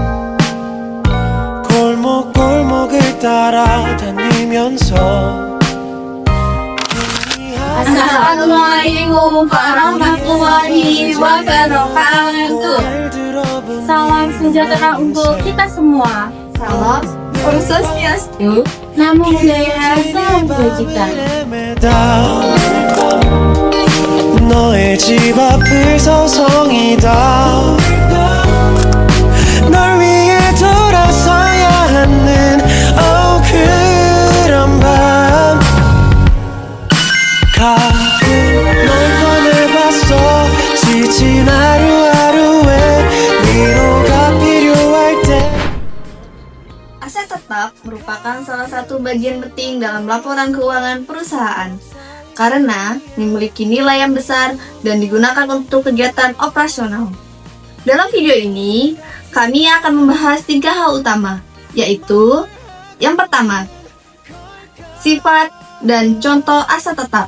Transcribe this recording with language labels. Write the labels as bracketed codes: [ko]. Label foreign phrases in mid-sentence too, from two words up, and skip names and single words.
[ko] 골목골목을 따라다니면서 [ar] السلام عليكم ورحمة الله وبركاته. [id] Salam sejahtera untuk kita semua. Salam [ban] Om Swastiastu, [pi] Namo Buddhaya, [id] salam kebajikan. [ko] 너의 집 앞을 서성이다. 널 위해 돌아서야 하는 그런 밤. 가끔 널 꺼내봤어. 지친 하루하루에 위로가 필요할 때. [id] Aset tetap merupakan salah satu bagian penting dalam laporan keuangan perusahaan karena memiliki nilai yang besar dan digunakan untuk kegiatan operasional. Dalam video ini, kami akan membahas 3 hal utama, yaitu yang pertama, sifat dan contoh aset tetap.